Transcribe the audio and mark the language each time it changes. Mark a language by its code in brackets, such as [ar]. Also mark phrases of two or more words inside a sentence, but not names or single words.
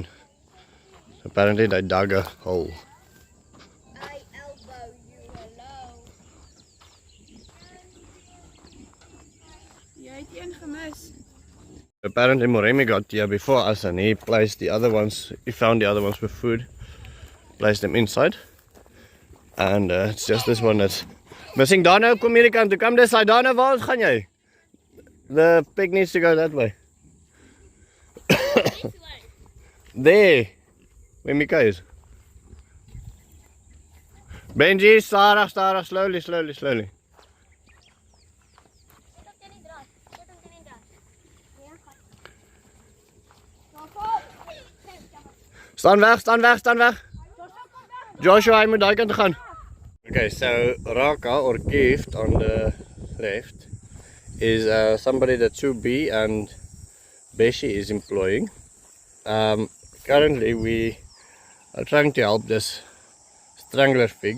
[en] Apparently they dug a hole. Apparently Moremi got here before us and he placed the other ones, he found the other ones with food, placed them inside, and it's just this one that's missing. Dana, [af] kom hierdie kant toe, [en] come this side. Dana, [af] waar gaan jy? [en] The pig needs to go that way. There, where Mika is. Benji, Sarah, slowly, slowly, slowly. [af] Staan weg, staan weg, staan weg. Joshua, hy moet daai kant gaan. [en] Okay, so Raka or gift on the left is somebody that Subi and Beshi is employing. Currently we are trying to help this strangler fig.